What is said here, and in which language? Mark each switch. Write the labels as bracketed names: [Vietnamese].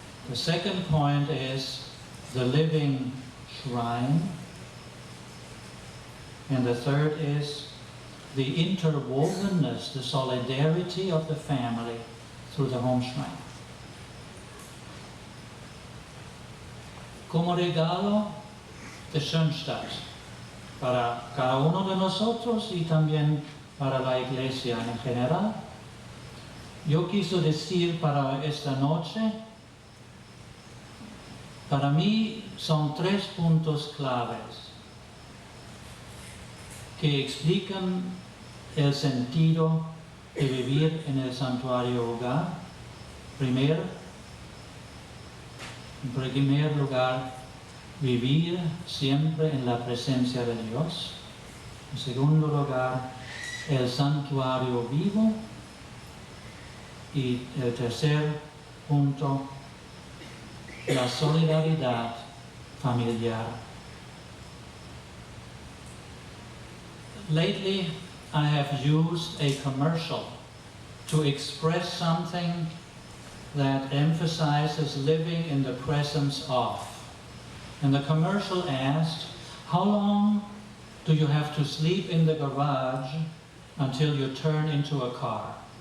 [English] The second point is the living shrine. And the third is the interwovenness, the solidarity of the family through the Homeshrine. [Spanish] Como regalo de Schönstadt para cada uno de nosotros y también para la Iglesia en general, yo quiso decir para esta noche, para mí son 3 puntos claves que explican el sentido de vivir en el santuario hogar. Primero, en primer lugar, vivir siempre en la presencia de Dios. En segundo lugar, el santuario vivo. Y el tercer punto, la solidaridad familiar. [English] lately I have used a commercial to express something that emphasizes living in the presence of. And the commercial asked, how long do you have to sleep in the garage until you turn into a car?